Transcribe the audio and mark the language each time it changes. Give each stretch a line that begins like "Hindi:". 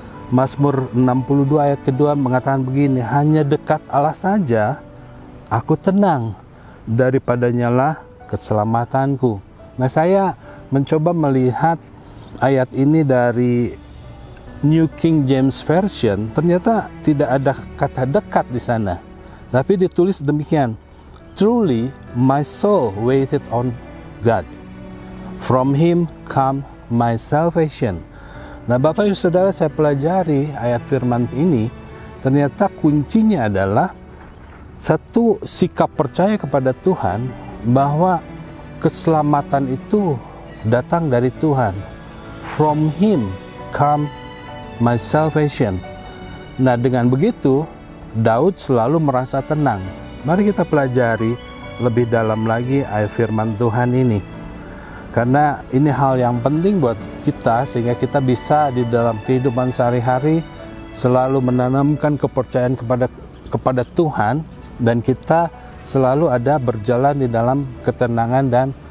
Indonesian: Mazmur 62 ayat kedua mengatakan begini, hanya dekat Allah saja aku tenang, daripadanya lah keselamatanku. Nah, saya mencoba melihat ayat ini dari New King James Version, ternyata tidak ada kata dekat di sana.
English: Tapi ditulis demikian, truly my soul waited on God, from him come my salvation.
Indonesian: Nah, Bapak Ibu Saudara, saya pelajari ayat firman ini, ternyata kuncinya adalah satu, sikap percaya kepada Tuhan bahwa keselamatan itu datang dari Tuhan.
English: From him come my salvation.
Indonesian: Nah, dengan begitu Daud selalu merasa tenang. Mari kita pelajari lebih dalam lagi ayat firman Tuhan ini, karena ini hal yang penting buat kita, sehingga kita bisa di dalam kehidupan sehari-hari selalu menanamkan kepercayaan kepada Tuhan, dan kita selalu ada berjalan di dalam ketenangan dan